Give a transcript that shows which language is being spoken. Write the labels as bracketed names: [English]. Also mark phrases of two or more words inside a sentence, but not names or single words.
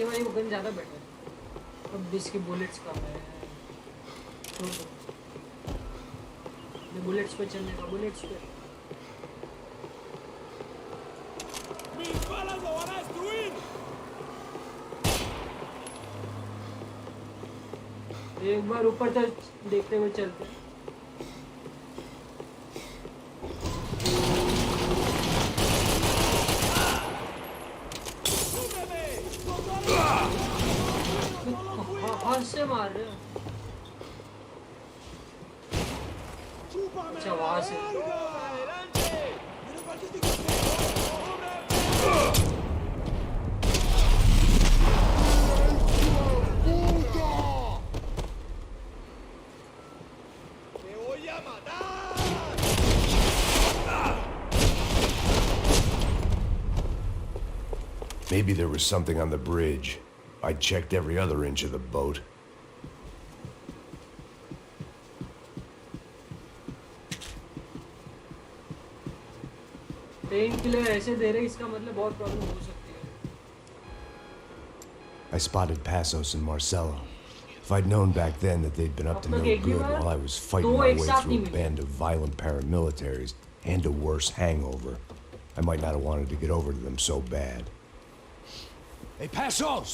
[Hindi] गन ज़्यादा बेटर है। अब इसकी बुलेट्स कम है। छोड़ दो, बुलेट्स पे चलने का, बुलेट्स पे। [Spanish] ¡Mis balas lo van a destruir! [Hindi] एक बार ऊपर तक देखते हुए चलते हैं। हाथ से मार रहे हो। अच्छा वहां से। [Spanish] ¡Te voy a matar! [English] Maybe there was something on the bridge. I checked every other inch of the boat. pain killer [Hindi] ऐसे दे रहे, इसका मतलब बहुत प्रॉब्लम हो सकती है। [English] I spotted Passos and Marcelo. If I'd known back then that they'd been up to no good while I was fighting my way through a band of violent paramilitaries and a worse hangover, I might not have wanted to get over to them so bad. Hey, Passos!